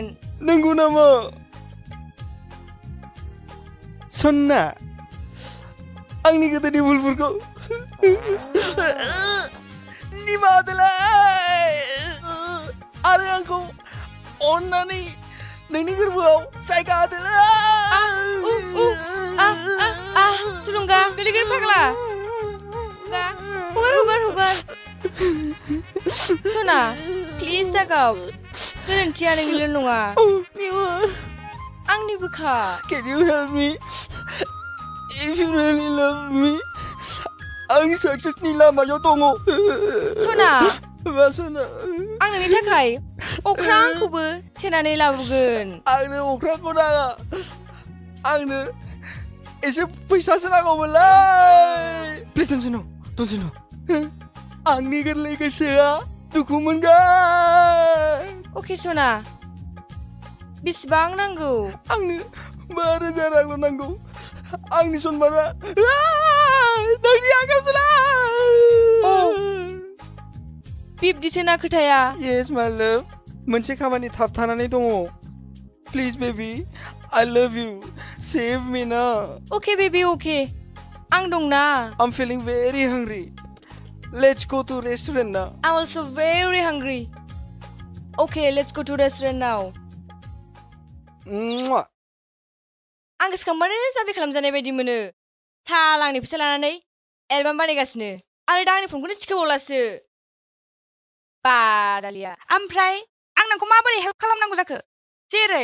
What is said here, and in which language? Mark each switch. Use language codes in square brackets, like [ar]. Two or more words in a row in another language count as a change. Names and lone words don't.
[brx] नंगौ नामा सना आंनि गोदोनि भुलफोरखौ निमाहा होलाय आरो आंखौ अननानै नोंनि गोरबोआव जायगा होदोलाय थुलुंगा गोलैगोन फाग्ला हगार सना प्लिज दागाव गोरोन्थिया नोंनिल' नङा आंनिबोखा [en] Can you help me if you really love me [brx] आं सक्सेसनि लामायाव दङ सना मा सना आं नोंनि थाखाय अख्रांखौबो थेनानै लाबोगोन आंनो अख्रांखौ नाङा आंनो एसे फैसासो नांगौमोनलाय प्लिज [en] don't you know [brx] आंनि गोरलै गोसोआ दुखु मोनगोन अके सना बेसेबां नांगौ आंनो 5,000 रांल' नांगौ आंनि सनमाना नोंनि आखायावसोला बिब्दिसोना खोथाया [en] yes my love [brx] मोनसे खामानि थाबथानानै दङ [en] please baby I love you save me ना [brx] अके बेबी अके आं दंना [en] I'm feeling very hungry let's go to restaurant now I'm also very hungry okay let's go to restaurant now [brx] आं गोसोखांबानो जाबि खालामजानाय बायदि मोनो साला आंनि फैसा लानानै एलबाम बानायगासिनो आरो दा आंनि फनखौनो थिखोबावलासो बादालिया ओमफ्राय आं नोंखौ माबोरै हेल्प खालामनांगौ जाखो जेरै